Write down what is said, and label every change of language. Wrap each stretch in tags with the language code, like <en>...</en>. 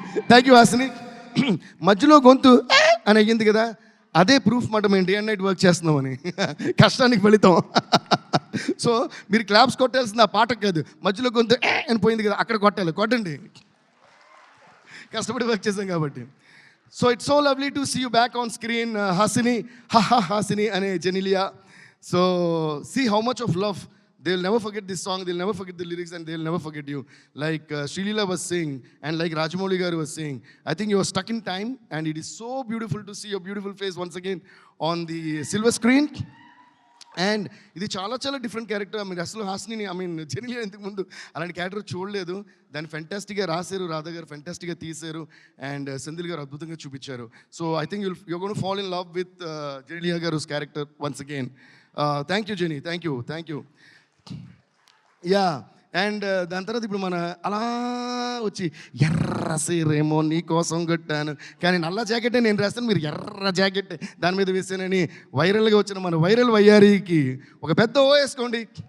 <te>Thank you Hasini. మధ్యలో గొంతు అని అయ్యింది కదా, అదే ప్రూఫ్ మాట మేము డే అండ్ నైట్ వర్క్ చేస్తున్నామని, కష్టానికి ఫలితం. సో మీరు క్లాప్స్ కొట్టాల్సింది ఆ పాటకు కాదు, మధ్యలో గొంతు అని పోయింది కదా అక్కడ కొట్టాలి. కొట్టండి, కష్టపడి వర్క్ చేసాం కాబట్టి.</te> <en>So it's so lovely to see you back on screen Hasini. Hasini అనే Genelia. So see how much of love. They will never forget this song, they will never forget the lyrics, and they will never forget you. Like Srilila was saying, and like Rajamouli garu was saying, I think you are stuck in time, and it is so beautiful to see your beautiful face once again on the silver screen.</en> <te>And ఇది చాలా చాలా different character. మీరు అసలు Hasini, I mean Genelia ఇంతకు ముందు అలాంటి character చూడలేదు. దాన్ని ఫెంటాస్టిక్గా రాశారు, రాధా గారు ఫెంటాస్టిక్గా తీశారు, అండ్ సెంధిల్ గారు అద్భుతంగా చూపించారు.</te> <en>So I think you're gonna fall in love with Genelia గారు character once again. Thank you Genie, thank you, thank you.</en> <te>Yeah, and దాని తర్వాత ఇప్పుడు మన అలా వచ్చి ఎర్ర సీరేమో నీ కోసం కట్టాను, కానీ నల్ల జాకెటే నేను రాస్తాను, మీరు ఎర్ర జాకెట్ దాని మీద వేసానని వైరల్గా వచ్చిన మన వైరల్ వయ్యారికి ఒక పెద్ద ఓ వేసుకోండి.</te>